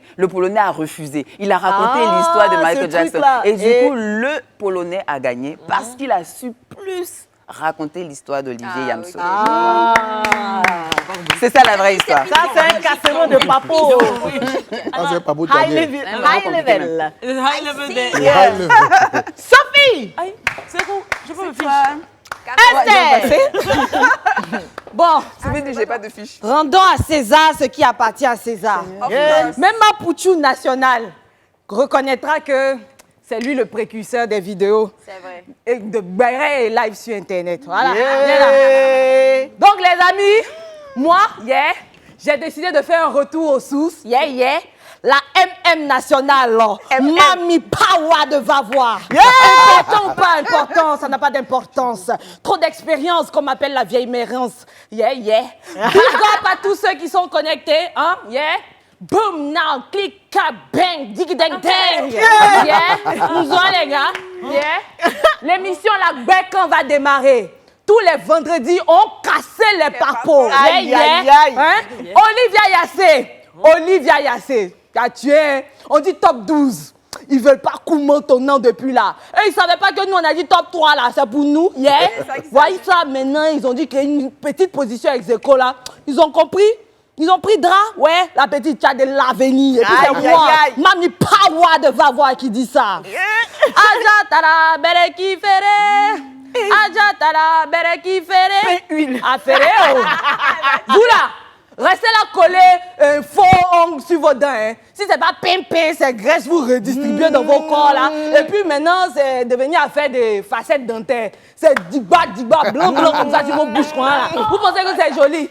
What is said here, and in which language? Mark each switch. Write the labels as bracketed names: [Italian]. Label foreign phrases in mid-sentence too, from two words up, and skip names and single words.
[French] Le Polonais a refusé. Il a raconté l'histoire de Michael Jackson. Et du coup, le Polonais a gagné parce qu'il a su plus raconter l'histoire d'Olivier Yamsou. C'est ça la vraie histoire. Ça, c'est un cassement de papo. C'est pas beau. [English] High level. High level. [French] Sophie! C'est bon, je peux me fiche. Esther! Bon, j'ai pas de fiche. Rendons à César ce qui appartient à César. Même ma Pouchou nationale reconnaîtra que c'est lui le précurseur des vidéos. C'est vrai. Et de Béret et live sur Internet. Voilà. Yeah. Donc, les amis, moi, j'ai décidé de faire un retour aux sources. La MM nationale, Mami Power de Vavois. Important ou pas important, ça n'a pas d'importance. Trop d'expérience, comme appelle la vieille mérence. [English] Big up [French] à tous ceux qui sont connectés. Boom, now, click, cap, bang, dig, dang, dang. Nous allons, les gars. L'émission La Bécan va démarrer. Tous les vendredis, on cassé les papos. Olivia Yassé. T'as tué. On dit top 12. Ils veulent pas comment ton nom depuis là. Et ils savaient pas que nous, on a dit top 3 là. C'est pour nous. Voyez ça, maintenant, ils ont dit qu'il y a une petite position ex aequo là. Ils ont compris. Ils ont pris drap, la petite chat de l'avenir. Et puis c'est moi, Mami Power de Vavois qui dit ça. Aja tara bere ki fere. Aja tara bere ki fere. Affaire, vous là, restez là collés, faux ongles sur vos dents. Si c'est pas pimpé, c'est graisse, vous redistribuez dans vos corps là. Et puis maintenant, c'est devenu à faire des facettes dentaires. C'est digba, blanc comme ça sur vos bouches. Vous pensez que c'est joli?